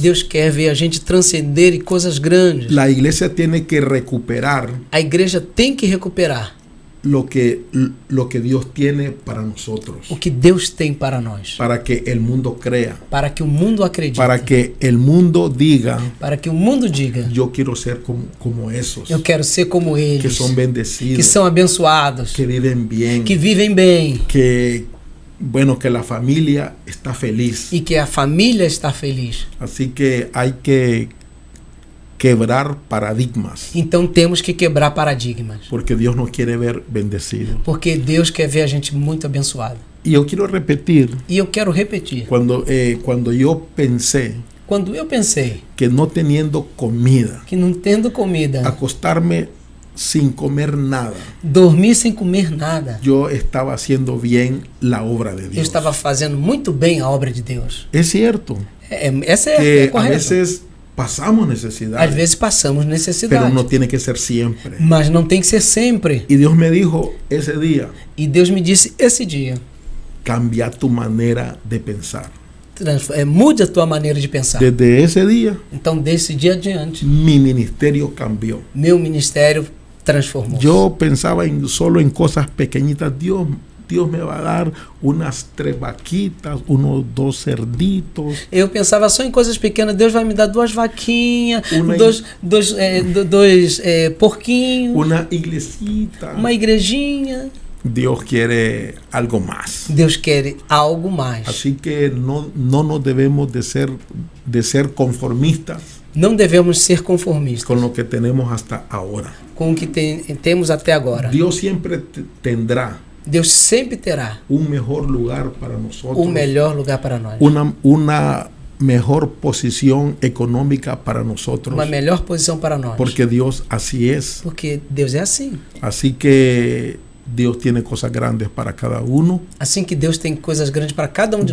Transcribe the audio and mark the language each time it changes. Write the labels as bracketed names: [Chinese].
[Portuguese] Deus quer ver a gente transcender em coisas grandes. [Spanish] La iglesia tiene que recuperar [Portuguese] A igreja tem que recuperar [Spanish] lo que Dios tiene para nosotros, [Portuguese] o que Deus tem para nós. [Spanish] para que el mundo crea, [Portuguese] Para que o mundo acredite. [Spanish] para que el mundo diga, [Portuguese] Para que o mundo diga: [Spanish] yo quiero ser como esos, [Portuguese] eu quero ser como eles. [Spanish] que son bendecidos, [Portuguese] Que são abençoados. [Spanish] que viven bien, [Portuguese] Que vivem bem. [Spanish] que la familia está feliz. [Portuguese] E que a família está feliz. [Spanish] Así que hay que quebrar paradigmas, [Portuguese] Então temos que quebrar paradigmas. [Spanish] porque Dios nos quiere ver bendecidos. [Portuguese] Porque Deus quer ver a gente muito abençoado. [Spanish] Y yo quiero repetir, [Portuguese] E eu quero repetir. [Spanish] cuando yo pensé [Portuguese] Quando eu pensei [Spanish] que no teniendo comida, [Portuguese] que não tendo comida, [Spanish] acostarme sin comer nada, [Portuguese] dormir sem comer nada, [Spanish] yo estaba haciendo bien la obra de [Portuguese] eu [Spanish] Dios. [Portuguese] estava fazendo muito bem a obra de Deus. [Spanish] Es cierto [Portuguese] Essa é [Spanish] que a [Portuguese] correto. [Spanish] veces pasamos [Portuguese] Às [Spanish] necesidad, [Portuguese] vezes passamos [Spanish] pero [Portuguese] necessidade, [Spanish] no tiene que ser siempre. [Portuguese] mas não tem que ser sempre. [Spanish] Y Dios me dijo ese día, [Portuguese] E Deus me disse esse dia: [Spanish] cambia tu manera de pensar. [Portuguese] mude a tua maneira de pensar. [Spanish] Desde ese día, [Portuguese] Então, desse dia adiante, [Spanish] mi ministerio cambió. [Portuguese] meu ministério transformou. [Spanish] Yo pensaba solo en cosas pequeñitas. Dios me va a dar unas 3 vaquitas, unos 2 cerditos. [Portuguese] Eu pensava só em coisas pequenas. Deus vai me dar 2 vaquinhas, Uma- dois porquinhos, [Spanish] Una iglesita. [Portuguese] uma igrejinha. [Spanish] Dios quiere algo más. [Portuguese] Deus quer algo mais. [Spanish] Así que no nos debemos de ser conformistas [Portuguese] Não devemos ser conformistas [Spanish] con lo que tenemos hasta ahora. [Portuguese] com o que temos até agora. [Spanish] Dios siempre tendrá [Portuguese] Deus sempre terá [Spanish] un mejor lugar para nosotros, [Portuguese] o melhor lugar para nós. [Spanish] una mejor posición económica para nosotros, [Portuguese] Uma melhor posição para nós. [Spanish] porque Dios así es. [Portuguese] Porque Deus é assim. [Spanish] Así que Dios tiene cosas grandes para cada uno [Portuguese] Assim que Deus tem coisas grandes para cada um de